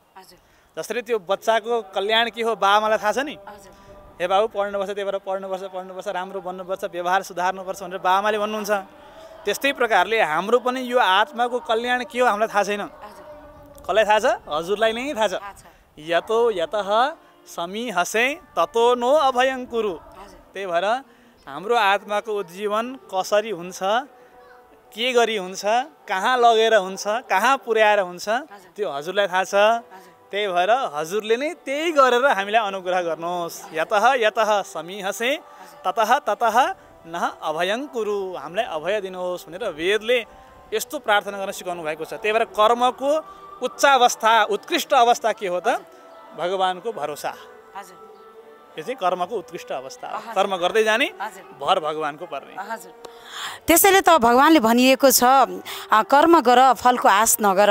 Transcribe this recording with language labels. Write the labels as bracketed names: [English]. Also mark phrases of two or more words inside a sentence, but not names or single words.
[Nepali] जसरी त्यो बच्चाको कल्याण के हो बाबामालाई थाहा छ नि। हे बाबु पढ्नुपर्छ, त्यही भएर पढ्नुपर्छ, राम्रो बन्नुपर्छ, व्यवहार सुधार्नुपर्छ भनेर बाबामाले भन्नुहुन्छ। त्यस्तै प्रकारले हाम्रो पनि यो आत्माको कल्याण के हो हामीलाई थाहा छैन। कसलाई थाहा छ? हजुरलाई नै थाहा छ। [Sanskrit] यतो यतः समीहसे ततो नो अभयं कुरु। [Nepali] त्यही भएर हाम्रो आत्माको उज्जीवन कसरी हुन्छ, के गरी हुन्छ, कहाँ लगेर हुन्छ, कहाँ पुर्याएर हुन्छ, त्यो हजुरलाई थाहा छ। त्यही भएर हजुरले नै त्यही गरेर हामीलाई अनुग्रह गर्नुहोस्। [Sanskrit] यतः यतः समीहसे ततः ततः नः अभयं कुरु। [Nepali] हामीलाई अभय दिनुहोस् भनेर वेदले यस्तो प्रार्थना गर्न सिकाउनु भएको छ। त्यही भएर कर्मको उच्च अवस्था, उत्कृष्ट अवस्था के हो त? भगवानको भरोसा। यो चाहिँ कर्मको उत्कृष्ट अवस्था हो। कर्म गर्दै जाने, भर भगवानको पर्ने। त्यसैले त भगवानले भनिएको छ कर्म गर फलको आश नगर।